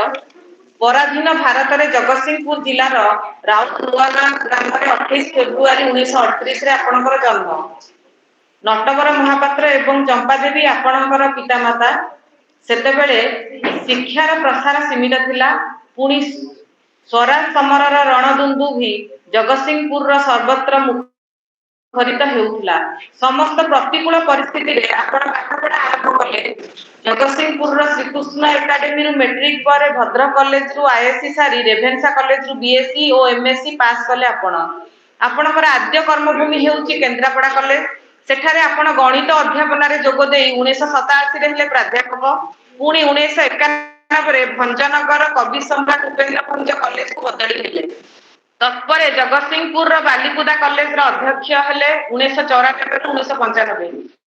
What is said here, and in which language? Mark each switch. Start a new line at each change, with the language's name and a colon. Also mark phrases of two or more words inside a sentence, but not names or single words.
Odia: ପରାଧୀନ ଭାରତ ମେଁ ଜଗତସିଂହପୁର ଜିଲ୍ଲାର ରାଉତ ନୂଆଗାଁ ଗ୍ରାମ 28 ଫେବ୍ରୁଆରୀ 1938 ରେ ଆପଣକର ଜନ୍ମ। ନଟବର ମହାପାତ୍ର ଏବଂ ଚମ୍ପାଦେବୀ ଆପଣକର ପିତାମାତା। ସେତେବେଳେ ଶିକ୍ଷାର ପ୍ରସାର ସୀମିତ ଥିଲା। ପୁଣି ସ୍ୱରାଜ ସମରର ରଣଦୁନ୍ଦୁଭି ଜଗତସିଂହପୁର ସର୍ବତ୍ର ମୁଖରିତ ହେଉଥିଲା। ସମସ୍ତ ପ୍ରତିକୂଳ ପରିସ୍ଥିତି ରେ ଆପଣ ପାଠପଢ଼ା ଆରମ୍ଭ କଲେ। ଜଗତସିଂହପୁର ଶ୍ରୀକୃଷ୍ଣ ଏକାଡେମୀ ରୁ ମେଟ୍ରିକ ପର ଭଦ୍ରକ କଲେଜ ରୁ ଆଇଏସସି ସାରି ରେଭେନ୍ସା କଲେଜ ରୁ ବିଏସସି ଔର ଏମଏସସି ପାସ କଲେ। ଆପଣକର ଆଦ୍ୟ କର୍ମଭୂମି ହେଉଚି କେନ୍ଦ୍ରାପଡ଼ା କଲେଜ। ସେଠାରେ ଆପଣ ଗଣିତ ଅଧ୍ୟାପନ ରେ ଯୋଗ ଦେଇ 1987 ରେ ହେଲେ ପ୍ରାଧ୍ୟାପକ। ପୁଣି 1991 ରେ ଭଞ୍ଜନଗର କବି ସମ୍ରାଟ ଉପେନ୍ଦ୍ର ଭଞ୍ଜ କଲେଜ କୁ ବଦଳି ହେଲେ। ତତ୍ପରେ ଜଗତସିଂହପୁର ବାଲିକୁଦା କଲେଜ ର ଅଧ୍ୟକ୍ଷ ହେଲେ 1994 ରୁ 1995।